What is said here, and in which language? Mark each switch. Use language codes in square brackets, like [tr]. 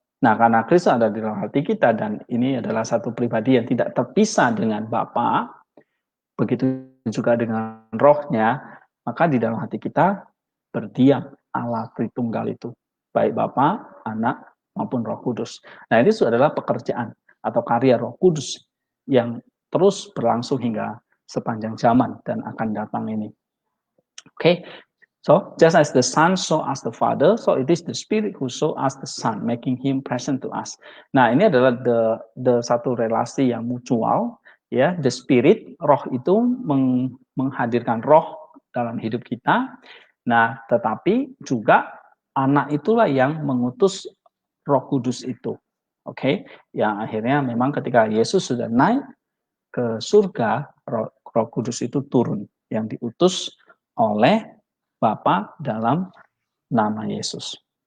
[id] Nah, karena Kristus ada di dalam hati kita dan ini adalah satu pribadi yang tidak terpisah dengan Bapa, begitu juga dengan Rohnya, maka di dalam hati kita berdiam Allah Tritunggal itu, baik Bapa, Anak, maupun Roh Kudus. Nah, ini adalah pekerjaan atau karya Roh Kudus yang terus berlangsung hingga sepanjang zaman dan akan datang ini. [en] Okay, so just as the Son saw us the Father, so it is the Spirit who saw us the Son, making Him present to us. [id] Nah, ini adalah the satu relasi yang mutual, ya. The Spirit, Roh itu menghadirkan Roh dalam hidup kita. Nah, tetapi juga Anak itulah yang mengutus Roh Kudus itu. Oke, yang akhirnya memang ketika Yesus sudah naik ke surga, Roh Kudus itu turun yang diutus oleh Bapa dalam nama Yesus.